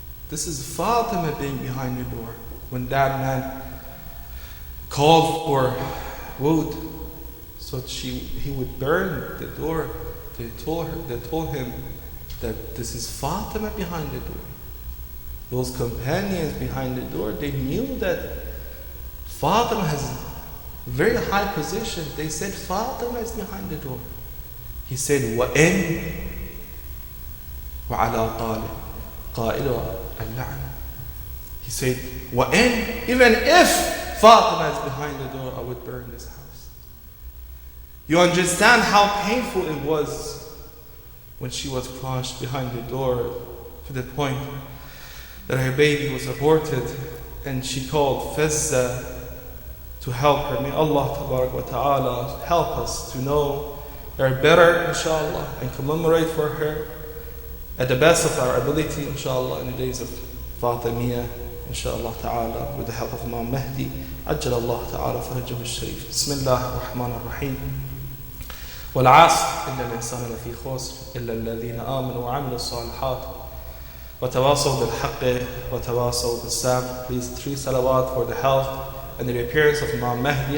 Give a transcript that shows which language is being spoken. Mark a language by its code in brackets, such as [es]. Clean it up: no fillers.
[en] This is Fatima being behind the door. When that man called for wood, so he would burn the door, they told him that this is Fatima behind the door. Those companions behind the door, they knew that Fatima has a very high position. They said, Fatima is behind the door. He said, [ar] وَإِنْ وَعَلَى طَالِبٍ قَائِلُ اللَّعْنَ. [en] He said, وَإِنْ, even if Fatima is behind the door, I would burn this house. You understand how painful it was when she was crushed behind the door, to the point that her baby was aborted, and she called Fizza to help her. May Allah Tabarak wa Ta'ala help us to know her better, inshallah, and commemorate for her at the best of our ability, inshallah, in the days of Fatimiyya, inshallah ta'ala, with the help of Imam Mahdi. [ar] Ajjal Allah ta'ala farajah al-sharif. Bismillah ar-Rahman ar-Rahim. والعصر إن الإنسان لفي خسر إلا الذين آمنوا وعملوا الصالحات وتواصوا بالحق وتواصوا بالصبر. [en] Please 3 salawat for the health and the reappearance of Imam Mahdi.